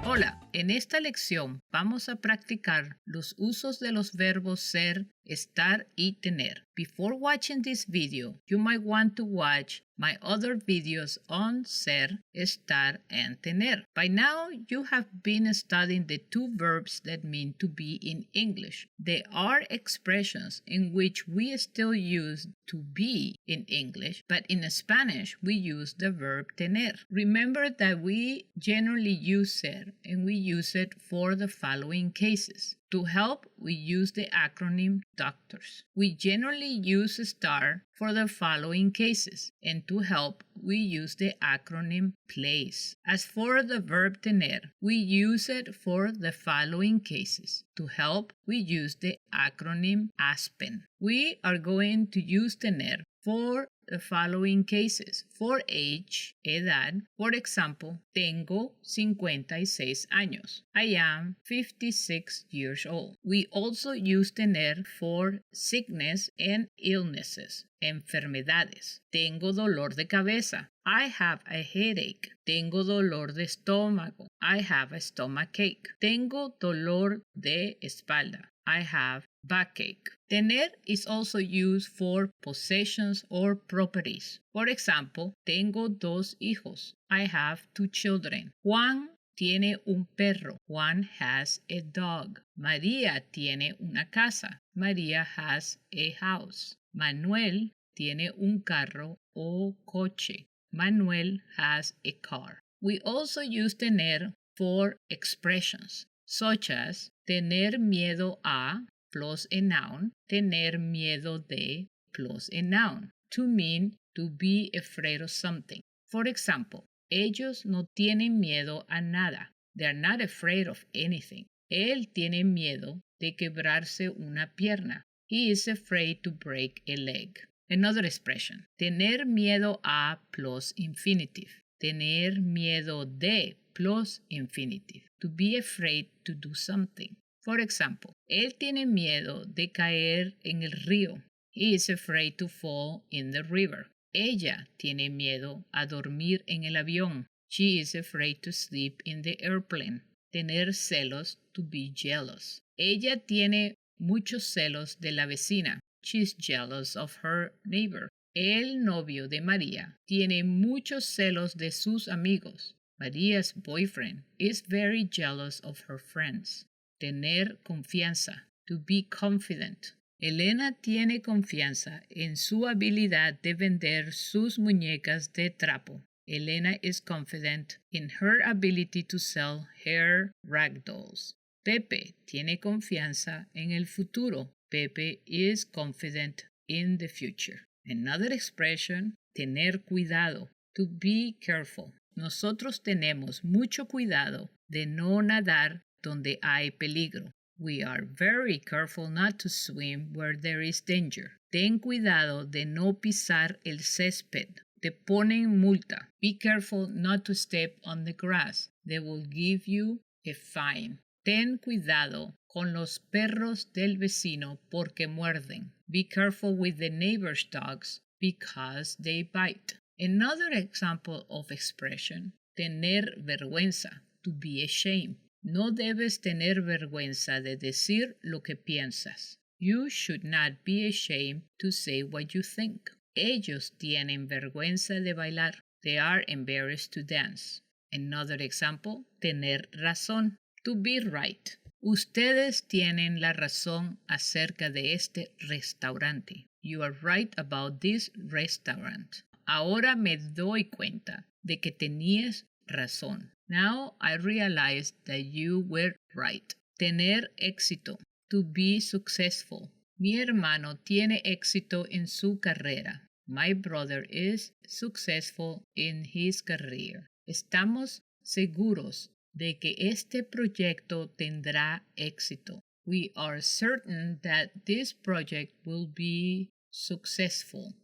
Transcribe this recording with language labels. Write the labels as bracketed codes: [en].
[es] Hola, en esta lección vamos a practicar los usos de los verbos ser, estar y tener. [en] Before watching this video, you might want to watch my other videos on ser, estar, and tener. By now, you have been studying the two verbs that mean to be in English. There are expressions in which we still use to be in English, but in Spanish, we use the verb tener. Remember that we generally use ser, and we use it for the following cases. To help, we use the acronym D.O.C.T.O.R.S. We generally use STAR for the following cases, and to help, we use the acronym P.L.A.C.E. As for the verb tener, we use it for the following cases. To help, we use the acronym A.S.P.E.N. We are going to use tener for the following cases. For age, edad, for example, [es] tengo 56 años. [en] I am 56 years old. We also use tener for sickness and illnesses, enfermedades. [es] Tengo dolor de cabeza. [en] I have a headache. [es] Tengo dolor de estómago. [en] I have a stomachache. [es] Tengo dolor de espalda. [en] I have backache. Tener is also used for possessions or properties. For example, [es] tengo dos hijos. [en] I have two children. [es] Juan tiene un perro. [en] Juan has a dog. [es] María tiene una casa. [en] María has a house. [es] Manuel tiene un carro o coche. [en] Manuel has a car. We also use tener for expressions, such as [es] tener miedo a [en] plus a noun, [es] tener miedo de [en] plus a noun, to mean to be afraid of something. For example, [es] ellos no tienen miedo a nada. [en] They are not afraid of anything. [es] Él tiene miedo de quebrarse una pierna. [en] He is afraid to break a leg. Another expression, [es] tener miedo a [en] plus infinitive. [es] Tener miedo de plus infinitive. [en] To be afraid to do something. For example, [es] él tiene miedo de caer en el río. [en] He is afraid to fall in the river. [es] Ella tiene miedo a dormir en el avión. [en] She is afraid to sleep in the airplane. [es] Tener celos, [en] to be jealous. [es] Ella tiene muchos celos de la vecina. [en] She is jealous of her neighbor. [es] El novio de María tiene muchos celos de sus amigos. [en] María's boyfriend is very jealous of her friends. [es] Tener confianza, [en] to be confident. [es] Elena tiene confianza en su habilidad de vender sus muñecas de trapo. [en] Elena is confident in her ability to sell her rag dolls. [es] Pepe tiene confianza en el futuro. [en] Pepe is confident in the future. Another expression, [es] tener cuidado, [en] to be careful. [es] Nosotros tenemos mucho cuidado de no nadar donde hay peligro. [en] We are very careful not to swim where there is danger. [es] Ten cuidado de no pisar el césped. Te ponen multa. [en] Be careful not to step on the grass. They will give you a fine. [es] Ten cuidado con los perros del vecino porque muerden. [en] Be careful with the neighbor's dogs because they bite. Another example of expression, [es] tener vergüenza, [en] to be ashamed. [es] No debes tener vergüenza de decir lo que piensas. [en] You should not be ashamed to say what you think. [es] Ellos tienen vergüenza de bailar. [en] They are embarrassed to dance. Another example, [es] tener razón, [en] to be right. [es] Ustedes tienen la razón acerca de este restaurante. [en] You are right about this restaurant. [es] Ahora me doy cuenta de que tenías razón. [en] Now I realize that you were right. [es] Tener éxito, [en] to be successful. [es] Mi hermano tiene éxito en su carrera. [en] My brother is successful in his career. [es] Estamos seguros de que este proyecto tendrá éxito. [en] We are certain that this project will be successful.